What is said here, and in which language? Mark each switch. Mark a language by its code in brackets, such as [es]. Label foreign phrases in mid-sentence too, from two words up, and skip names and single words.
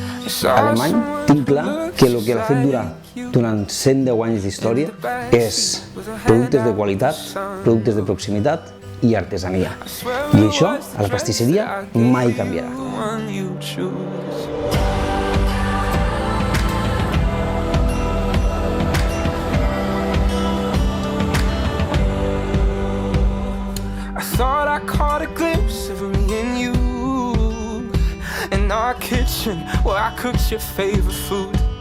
[ca] alemany, tinc clar que el que l'ha fet durar durant 110 anys d'història és productes de qualitat, productes de proximitat i artesania. I això, a la pastisseria, mai canviarà. [en] Thought I caught a glimpse of me and you in our kitchen where I cooked your favorite food.